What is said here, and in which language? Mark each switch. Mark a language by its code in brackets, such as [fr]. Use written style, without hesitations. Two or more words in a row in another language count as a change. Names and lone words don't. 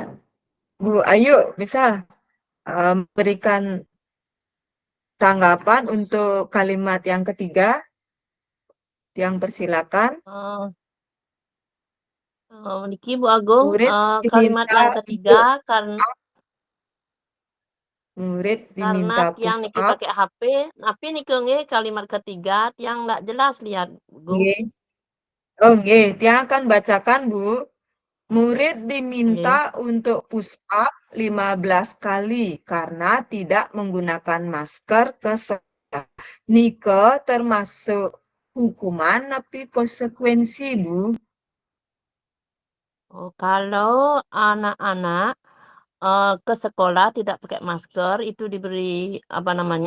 [id] Bu Ayu bisa memberikan tanggapan untuk kalimat yang ketiga. Yang persilakan. Niki Bu Agung, Murid kalimat diminta yang untuk ketiga karena murid diminta tiang push niki up. pakai HP, tapi niki nge kalimat ketiga tiang nggak jelas lihat Gung. Nggih. Oh nggih, tiang akan bacakan Bu. Murid diminta untuk push up 15 kali karena tidak menggunakan masker ke sekolah. Nike termasuk hukuman tapi konsekuensi, Bu. Oh, kalau anak-anak ke sekolah tidak pakai masker itu diberi apa namanya?